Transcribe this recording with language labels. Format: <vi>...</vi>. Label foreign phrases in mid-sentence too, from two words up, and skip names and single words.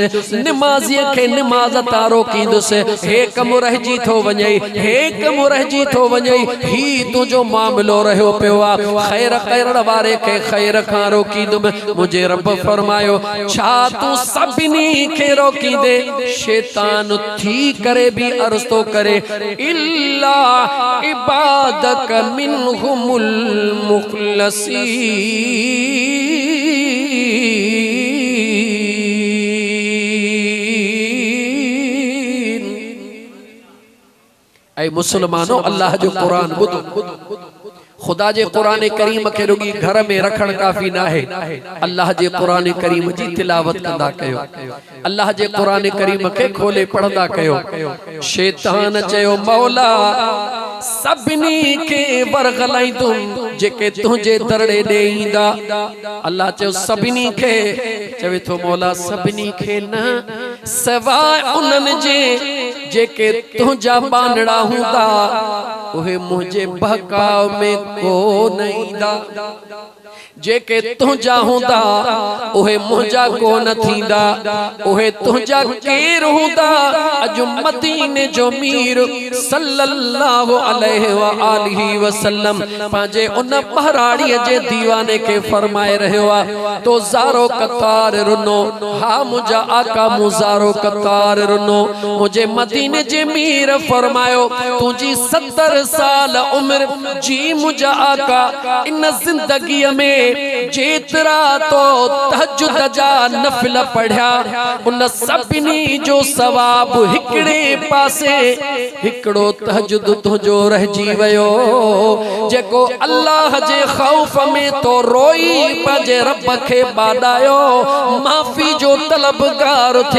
<sd>निमाज़ीअ खे निमाज़ तां रोकींदुसि, हे कमु रहिजी थो वञे, हे कमु रहिजी थो वञे, ही तुंहिंजो मामिलो रहियो पियो आहे, ख़ैर करण वारे खे ख़ैर खां रोकींदुमि। मुंहिंजे रब फरमायो, छा तूं सभिनी खे रोकींदे? शैतान थी करे भी अर्ज़ तो करे,</sd> <ar>إلا عبادك منهم المخلصين.</ar> <sd>ऐ मुसलमानो, अल्लाह जो कुरान ॿुधो। खुदा जे कुरान करीम के रुगी घर में रखण काफ़ी ना है, अल्लाह जे कुरान करीम जी तिलावत कंदा कयो, अल्लाह जे कुरान करीम के खोले पढ़ंदा कयो। शैतान चयो, मौला सभिनी के वरगलाईंदुम जेके तुंहिंजे दरड़े ॾे ईंदा। अल्लाह चयो सभिनी खे, चवे थो मौला सभिनी खे न, सवाइ उन्हनि जे जेके तुंहिंजा बांदड़ा हूंदा उहे मुझे बहकाव में कोन ईंदा, जेके तुंहिंजा हूंदा उहे मुंहिंजा कोन थींदा, उहे तुंहिंजा केर हूंदा? अॼु मदीने जो मीर</sd> <ar>صلى الله عليه وآله وسلم</ar> <sd>पंहिंजे उन बहराड़ीअ जे दीवाने खे फरमाए रहियो आहे, तो ज़ारो कतार रुनो, हा मुंहिंजा आका मूं ज़ारो कतार रुनो। मुंहिंजे मदीने जे मीर फरमायो, तुंहिंजी 70 साल उम्र जी मुंहिंजा आका इन ज़िंदगीअ में जेतरा तो तहज्जुद जा नफिल पढ़िया उन सभिनी जो सवाब हिकड़े पासे, हिकड़ो तहज्जुद तुंहिंजो रहिजी वियो, जेको अल्लाह जे खौफ में तो रोई पंहिंजे रब खे बाॾायो, माफ़ी जो तलबगार थे।</sd>